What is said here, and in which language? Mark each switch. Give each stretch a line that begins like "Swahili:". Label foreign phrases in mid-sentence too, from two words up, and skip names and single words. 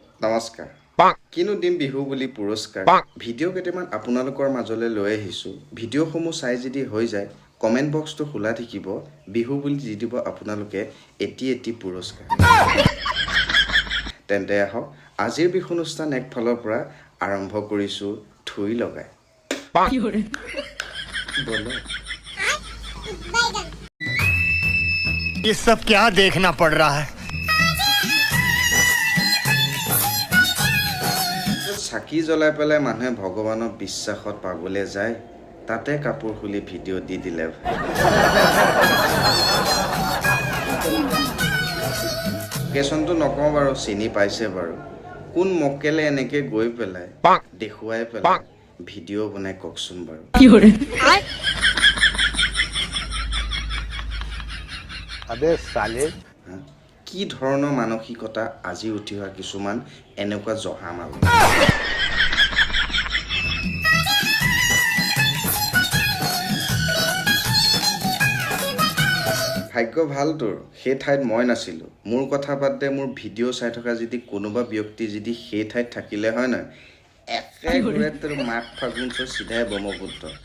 Assamese: নমস্কাৰ কিনো দিম বিহু বুলি পুৰস্কাৰ ভিডিঅ' কেইটামান আপোনালোকৰ মাজলৈ লৈ আহিছোঁ ভিডিঅ'সমূহ চাই যদি হৈ যায় কমেণ্ট বক্সটো খোলা থাকিব বিহু বুলি দি দিব আপোনালোকে এটি পুৰস্কাৰ তেন্তে আহক আজিৰ বিহু অনুষ্ঠান একফালৰ পৰা আৰম্ভ কৰিছোঁ থুই লগাই বলো
Hindi: ये सब क्या देखना पड़ रहा है
Assamese: চাকি জ্বলাই পেলাই মানুহে ভগৱানৰ বিশ্বাসত পাবলৈ যায় তাতে কাপোৰ খুলি ভিডিঅ' দি দিলে কেছনটো নকওঁ বাৰু চিনি পাইছে বাৰু কোন মক্কেলে এনেকে গৈ পেলাই দেখুৱাই পেলাই ভিডিঅ' বনাই কওকচোন বাৰু
Hindi: अबे साले
Assamese: কি ধৰণৰ মানসিকতা আজি উঠি অহা কিছুমান এনেকুৱা জহামাল ভাগ্য ভাল তোৰ সেই ঠাইত মই নাছিলোঁ মোৰ কথা বাদ দে মোৰ ভিডিঅ' চাই থকা যদি কোনোবা ব্যক্তি যদি সেই ঠাইত থাকিলে হয় নহয় একেবাৰে তোৰ মাঘ ফাগুন চিধাই ব্ৰহ্মপুত্ৰ